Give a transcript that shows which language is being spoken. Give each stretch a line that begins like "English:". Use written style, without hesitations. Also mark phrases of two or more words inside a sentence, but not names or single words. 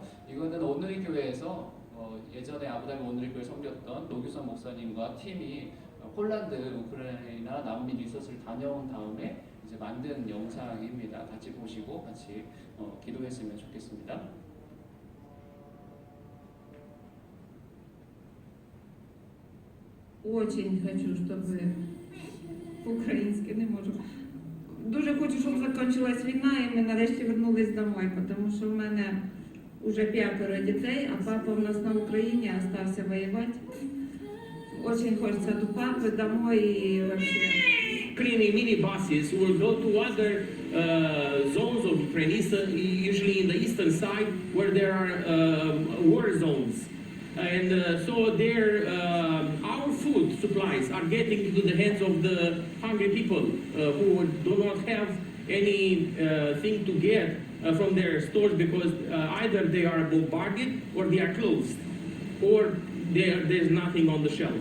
Korean: 이거는 오늘의 교회에서 예전에 아부다비 오늘의 교회 섬겼던 노규선 목사님과 팀이 폴란드, 우크라이나 난민 리서치를 다녀온 다음에 이제 만든 영상입니다. 같이 보시고 같이 기도했으면 좋겠습니다.
Russian: Очень хочу, чтобы по-украински не можу
Ukrainian: дуже хочу, щоб закінчилась війна і ми нарешті вернулись домой, тому що в мене вже 5 дітей, а папа у нас на Україні залишився воювати.
Russian: Очень хочеться до папи, домой і вообще.
English: Ukrainian minibuses will go to other zones of Ukraine, usually in the eastern side where there are war zones. And so there, our food supplies are getting into the hands of the hungry people who do not have anything to get from their stores because either they are bombarded or they are closed or there's nothing on the shelf.